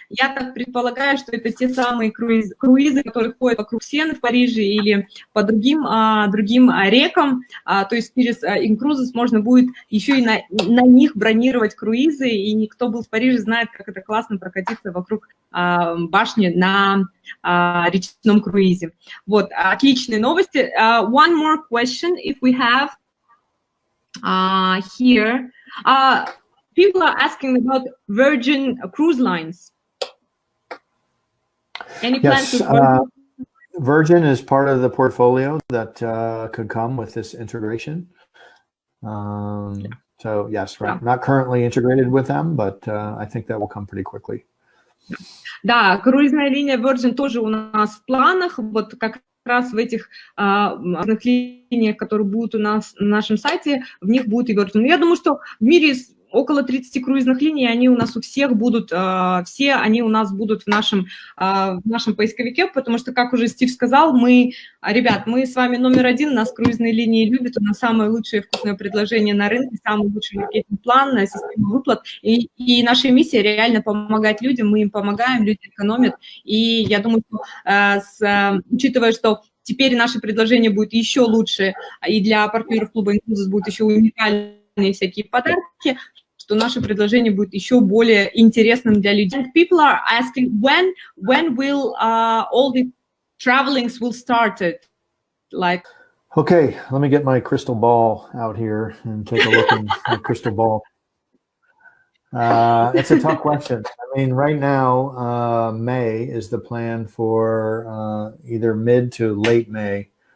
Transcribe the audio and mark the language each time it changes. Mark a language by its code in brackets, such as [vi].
[ru] Я так предполагаю, что это те самые круизы, которые ходят вокруг Сены в Париже или по другим рекам. То есть через inCruises можно будет еще и на них бронировать круизы, и никто был в Париже, знает, как это классно прокатиться вокруг башни на речном круизе. Вот, отличные новости. [en] One more question, if we have here. People are asking about Virgin Cruise Lines. Any plans Yes, with Virgin is part of the portfolio that could come with this integration. So yes, right. Not currently integrated with them, but I think that will come pretty quickly. [ru] Да, круизная линия Virgin тоже у нас в планах. Вот как раз в этих разных линиях, которые будут у нас на нашем сайте, в них будет и Virgin. Но я думаю, что в мире около 30 круизных линий, они у нас у всех будут, все они у нас будут в нашем поисковике, потому что, как уже Стив сказал, ребят, мы с вами номер один, нас круизные линии любят, у нас самое лучшее вкусное предложение на рынке, самый лучший маркетинг-план, система выплат, и наша миссия реально помогать людям, мы им помогаем, люди экономят, и я думаю, что, учитывая, что теперь наше предложение будет еще лучше, и для партнеров клуба inCruises будут еще уникальные всякие подарки, что наше предложение будет еще более интересным для людей. [en] People are asking when will all the travelings will start it? Like. Okay, let me get my crystal ball out here and take a look at my crystal ball. It's a tough question. I mean, right now, May is the plan for either mid to late May.